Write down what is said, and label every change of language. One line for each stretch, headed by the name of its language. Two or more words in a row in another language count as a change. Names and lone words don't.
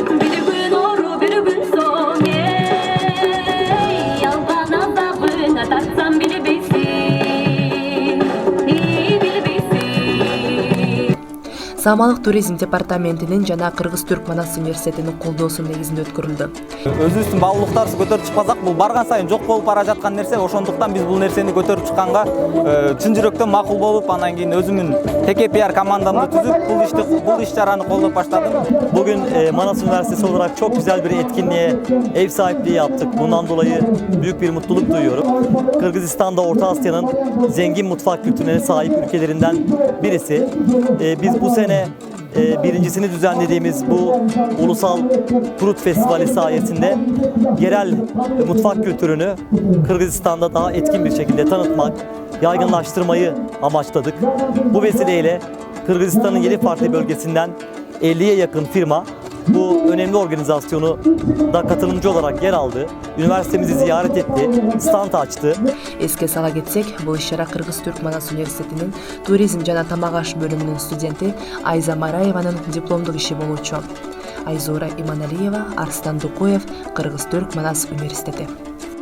Kyrgyz: Саамалык туризм департаментинин жана Кыргыз-Түрк Манас университетинин колдоосу негизинде өткөрүлдү. Өзүбүздүн баалуулуктарыбызды көтөрүп чыкпасак, бул барган сайын жок болуп бара жаткан нерсе. Ошондуктан биз бул нерсени көтөрүп чыкканга чын жүрөктөн макул болуп, андан кийин өзүмдүн теке пиар командамды түзүп, бул иш-чараны колдоп баштадым.
Turkish: Bugün Manas Üniversitesi olarak çok güzel bir etkinliğe ev sahipliği yaptık. Bundan dolayı büyük bir mutluluk duyuyorum. Kırgızistan'da Orta Asya'nın zengin mutfak kültürüne sahip ülkelerinden birisi. Biz bu sene birincisini düzenlediğimiz bu ulusal Kurut Festivali sayesinde yerel mutfak kültürünü Kırgızistan'da daha etkin bir şekilde tanıtmak, yaygınlaştırmayı amaçladık. Bu vesileyle Kırgızistan'ın 7 farklı bölgesinden 50'ye yakın firma bu önemli organizasyonu da katılımcı olarak yer aldı. Üniversitemizi ziyaret etti, stand açtı.
Kyrgyz: Эске сала кетсек, бул иш-чара Кыргыз-Түрк Манас университетинин туризм жана тамак аш бөлүмүнүн студенти Айза Мараеванын дипломдук иши болчу. Айзора Иманалиева, Арстан Дукуев, Кыргыз-Түрк Манас университети.